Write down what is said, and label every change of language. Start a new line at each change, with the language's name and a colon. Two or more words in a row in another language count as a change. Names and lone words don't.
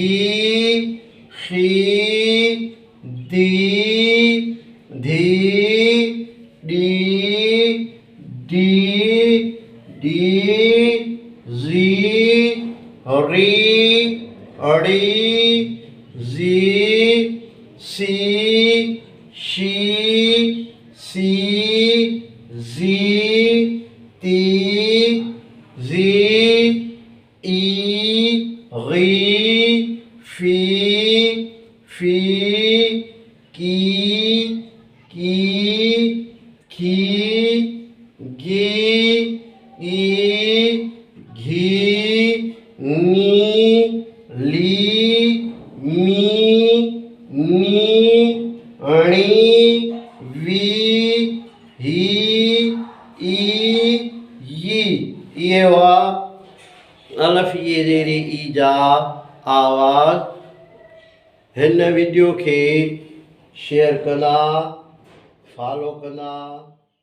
Hindi: खी, दी, धी, डी, डी, डी, जी, री, अड़ी, जी, सी, शी, सी, जी, ती, जी, ई, गी, फी, फी, की, खी, गी, ई, घी, नी, ली, मी, नी, अणी, वी, ही, ई, यी। ये हुआ
Sindhi: अलफ़ ये ज़ेरे ई जा आवाज़। हिन वीडियो खे शेयर कंदा, फॉलो कंदा।